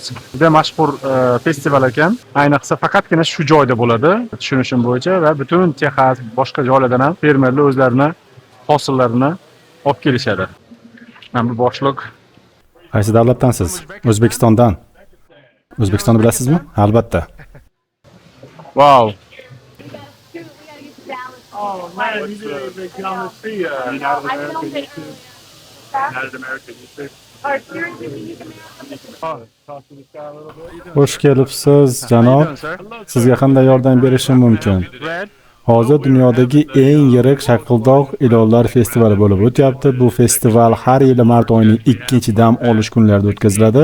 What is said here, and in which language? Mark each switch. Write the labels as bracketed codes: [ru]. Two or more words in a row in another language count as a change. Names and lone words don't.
[uz] Juda mashhur festival ekan. Ayniqsa faqatgina shu joyda bo'ladi, tushunishim bo'yicha va butun Texas, boshqa joylardan ham fermerlar o'zlarini hosillarini olib kelishadi. Mana bu boshliq. Qaysi davlatdansiz? O'zbekistondan. O'zbekistonni bilasizmi? Albatta. Wow. [en] Oh man, you didn't even come to see United American YouTube. [uz] Xush kelibsiz, janob. Sizga qanday yordam berishim mumkin? Hozir dunyodagi eng yirik shaqildoq ilonlar festivali bo'lib o'tyapti. Bu festival har yili mart oyining 2-dam olish kunlarida o'tkaziladi.